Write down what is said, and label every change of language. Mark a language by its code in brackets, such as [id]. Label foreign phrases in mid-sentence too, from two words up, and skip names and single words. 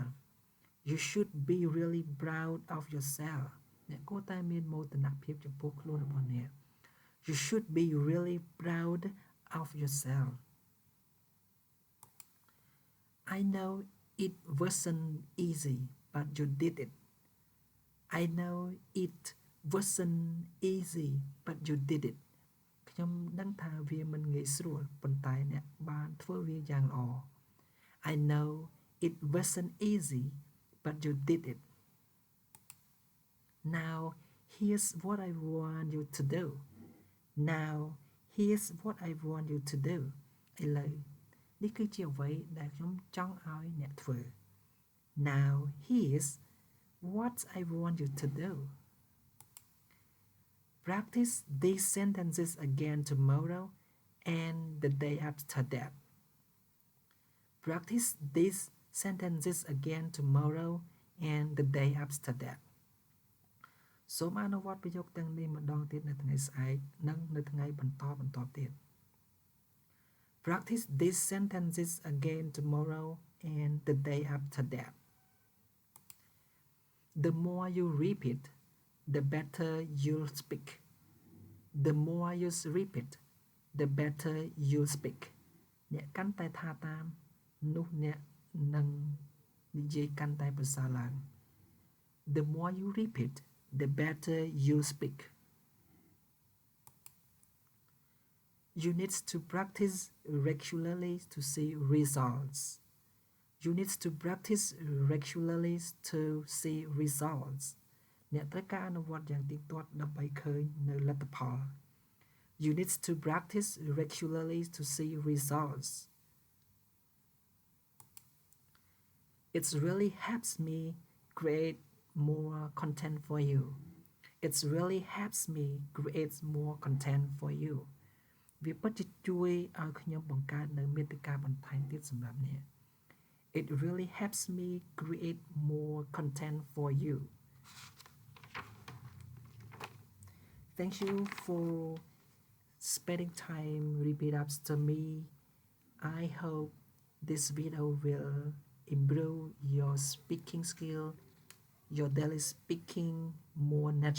[en] You should be really proud of yourself. [km] អ្នកគួរតែមានមោទនភាពចំពោះខ្លួនរបស់អ្នក [en] You should be really proud of yourself. I know it wasn't easy, but you did it. I know it wasn't easy, but you did it. [km] ខ្ញុំដឹងថាវាមិនងាយស្រួលប៉ុន្តែអ្នកបានធ្វើវាយ៉ាងល្អ [en] I know it wasn't easy, but you did it. Now here's what I want you to do. Now here's what I want you to do. [km] ឥឡូវនេះគឺជាអ្វីដែលខ្ញុំចង់ឲ្យអ្នកធ្វើ [en] Now here's what I want you to do. Practice these sentences again tomorrow and the day after that. Practice these sentences again tomorrow and the day after that. [km] សូមអនុវត្តប្រយោគទាំងនេះម្ដងទៀតនៅថ្ងៃស្អែកនិងនៅថ្ងៃបន្តទៀត [en] Practice these sentences again tomorrow and the day after that. The more you repeat, the better you'll speak. The more you repeat, the better you'll speak. [km] អ្នកកាន់តែថាតាមនោះអ្នកនឹងនិយាយកាន់តែប្រសើរឡើង [en] The more you repeat, the better you speak. You need to practice regularly to see results. You need to practice regularly to see results. [km] អ្នកត្រូវការអនុវត្តយ៉ាងទៀងទាត់ដើម្បីឃើញនៅលទ្ធផល [en] You need to practice regularly to see results. It really helps me create more content for you. It really helps me create more content for you. [km] វាពិតជាជួយឲ្យខ្ញុំបង្កើតនៅមាតិកាបន្ថែមទៀតសម្រាប់អ្នក [en] It really helps me create more content for you. Thank you for spending time repeat after me. I hope this video will improve your speaking skill, your daily speaking more naturally.